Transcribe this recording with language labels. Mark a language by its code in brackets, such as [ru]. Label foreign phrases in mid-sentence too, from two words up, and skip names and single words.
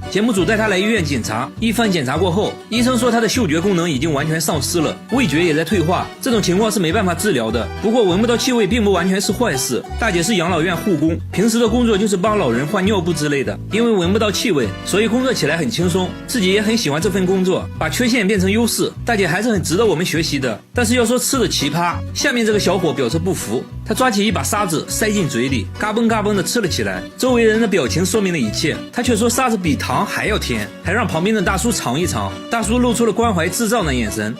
[zh] 節目組帶她來醫院檢查，一番檢查過後，醫生說她的嗅覺功能已經完全喪失了，味覺也在退化，這種情況是沒辦法治療的。不過聞不到氣味並不完全是壞事，大姐是養老院護工，平時的工作就是幫老人換尿布之類的，因為聞不到氣味，所以工作起來很輕鬆，自己也很喜歡這份工作，把缺陷變成優勢，大姐還是很值得我們學習的。但是要說吃的奇葩，下面這個小伙表示不服，他抓起一把沙子塞進嘴裡，嘎嘣嘎嘣的吃了起來，周圍人的表情說明了一切，他卻說沙子比糖還要甜，還讓旁邊的大叔嘗一嘗，大叔露出了關懷智障的眼神。